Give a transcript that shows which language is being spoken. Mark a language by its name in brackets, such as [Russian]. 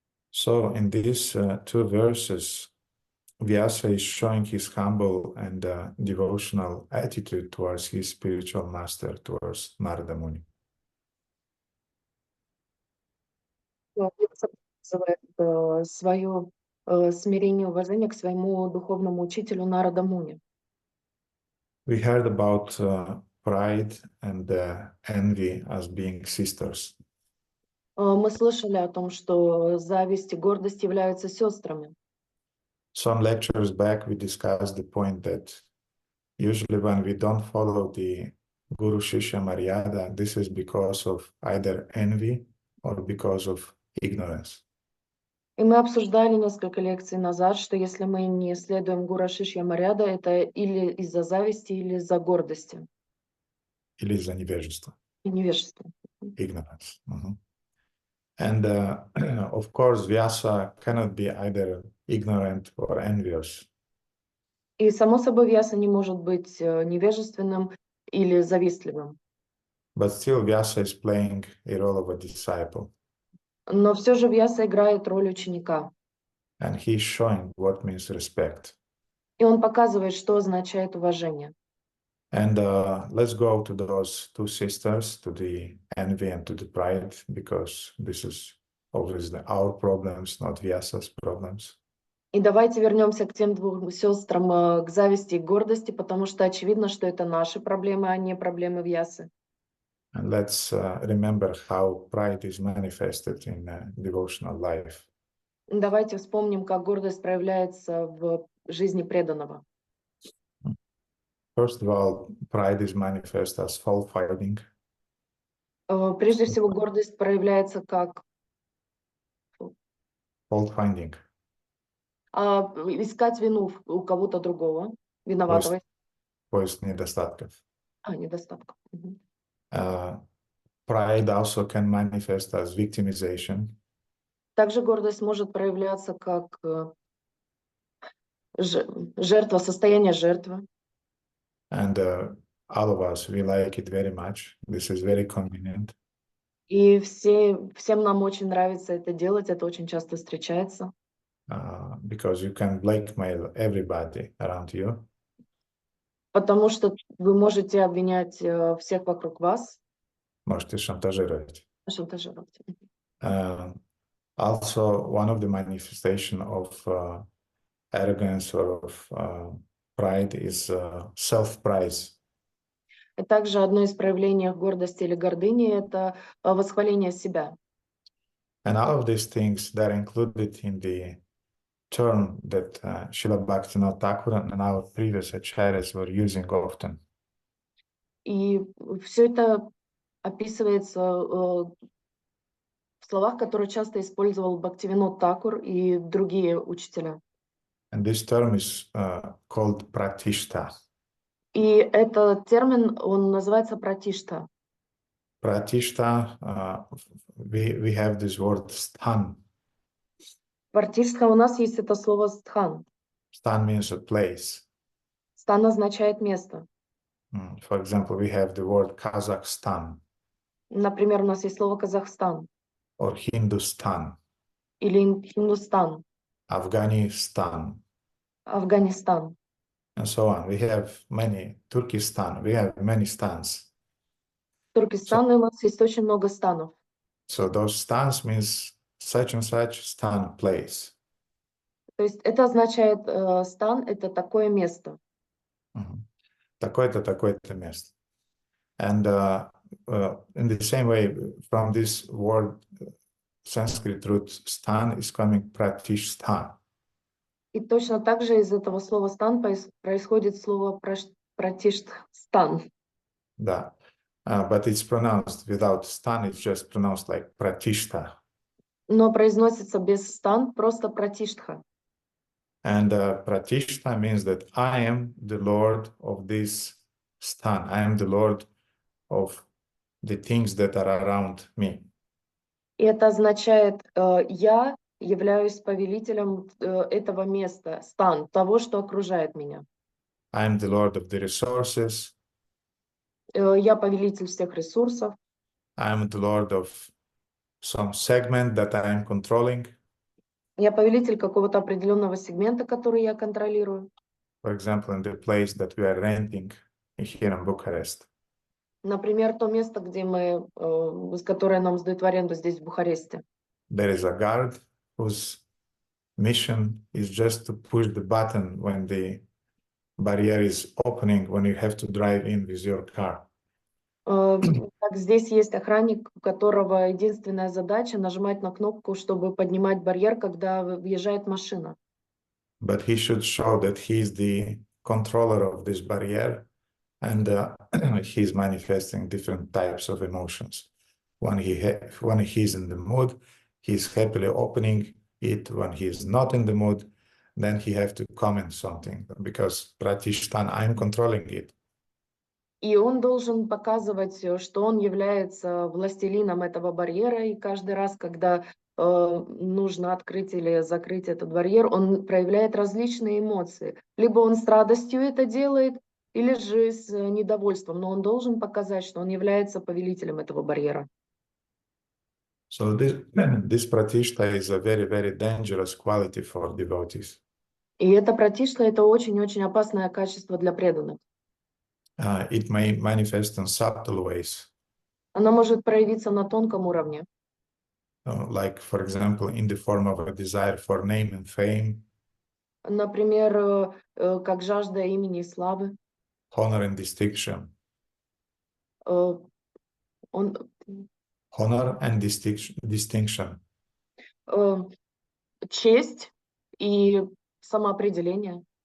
[English] So in these two verses, Vyasa is showing his humble and devotional attitude towards his spiritual master, towards Narada Muni. [Russian] Показывает свое смирение и уважение к своему духовному учителю Нарада Муни. [English] We heard about pride and envy as being sisters. [Russian] Мы слышали о том, что зависть и гордость являются сестрами. [English] Some lectures back, we discussed the point that usually when we don't follow the Guru Shishya Maryada, this is because of either envy or because of ignorance. [Russian] И мы обсуждали несколько лекций назад, что если мы не следуем Гуру Шишья Марьяда, это или из-за зависти, или из-за гордости. Или из-за невежества. И невежества. [English] Ignorance. And of course, Vyasa cannot be either ignorant or envious. [Russian] И само собой Вьяса не может быть невежественным или завистливым. [English] But still, Vyasa is playing a role of a disciple. [Russian] Но все же Вьяса играет роль ученика. [English] And he's showing what means respect. [Russian] И он показывает, что означает уважение. [English] And let's go to those two sisters, to the envy and to the pride, because this is obviously our problems, not Vyasa's problems. [Russian] И давайте вернемся к тем двум сестрам, к зависти и гордости, потому что очевидно, что это наши проблемы, а не проблемы Вьясы. [English] And let's remember how pride is manifested in devotional life. [Russian] Давайте вспомним, как гордость проявляется в жизни преданного. [English] First of all, pride is manifest as fault-finding. [Russian] Прежде всего, гордость проявляется как [English] Fault-finding. [Russian] искать вину у кого-то другого, виноватого. Поиск недостатков. Недостатков. [English] Pride also can manifest as victimization. [Russian] Также гордость может проявляться как жертва, состояние жертвы. [English] And all of us, we like it very much. This is very convenient. [Russian] И всем нам очень нравится это делать, это очень часто встречается. [English] Because you can blackmail everybody around you. [Russian] Потому что вы можете обвинять всех вокруг вас. Можете шантажировать. Шантажировать. [English] Also, one of the manifestation of arrogance or of pride is self-praise. [Russian] И также одно из проявлений гордости или гордыни – это восхваление себя. [English] And all of these things, they're included in the term that Srila Bhaktivinoda Thakur and our previous acharyas were using often. [Russian] И все это описывается в словах, которые часто использовал Бхактивинод Такур и другие учителя. [English] And this term is called pratishta. [Russian] И этот термин, он называется пратишта. [English] Pratishta, we have this word sthan. [Russian] Пратишта, у нас есть это слово стхан. [English] Sthan means a place. [Russian] Стан означает место. [English] For example, we have the word Kazakhstan. [Russian] Например, у нас есть слово Казахстан. [English] Or Hindustan. [Russian] Или Хиндустан. [English] Afghanistan. [Russian] Афганистан. [English] And so on. We have many, Turkestan, we have many stans. [Russian] Туркестан, у нас есть очень много станов. [English] So those stans means such and such stan place. [Russian] То есть это означает, стан – это такое место. Такое-то, такое-то место. [English] And in the same way, from this word, Sanskrit root stan is coming pratishta. [Russian] И точно так же из этого слова «стан» происходит слово «пратиштстан». Да. [English] But it's pronounced without stan, it's just pronounced like pratishta. [Russian] Но произносится без «стан», просто «пратиштха». [English] And pratishta means that I am the Lord of this stan. I am the Lord of the things that are around me. [Russian] И это означает «я являюсь повелителем этого места, стан, того, что окружает меня. [English] I am the Lord of the resources. [Russian] Я повелитель всех ресурсов. [English] I am the Lord of some segment that I am controlling. [Russian] Я повелитель какого-то определенного сегмента, который я контролирую. [English] For example, in the place that we are renting here in Bucharest. [Russian] Например, то место, где мы, которое нам сдают в аренду здесь, в Бухаресте. [English] There is a guard whose mission is just to push the button when the barrier is opening, when you have to drive in with your car. [Russian] Так, здесь есть охранник, у которого единственная задача нажимать на кнопку, чтобы поднимать барьер, когда въезжает машина. [English] But he should show that he is the controller of this barrier, and he's manifesting different types of emotions. When he's in the mood, he's happily opening it. When he's not in the mood, then he have to comment something, because Pratishtan, I'm controlling it. [Russian] И он должен показывать, что он является властелином этого барьера, и каждый раз, когда нужно открыть или закрыть этот барьер, он проявляет различные эмоции. Либо он с радостью это делает, или же с недовольством, но он должен показать, что он является повелителем этого барьера. [English] So this pratishta is a very, very dangerous quality for devotees. [Russian] И это пратишта, это очень-очень опасное качество для преданных. [English] It may manifest in subtle ways. [Russian] Оно может проявиться на тонком уровне. [English] Like, for example, in the form of a desire for name and fame. [Russian] Например, как жажда имени и славы. [English] Honor and distinction. Honor and distinction. [Russian] Честь и самоопределение.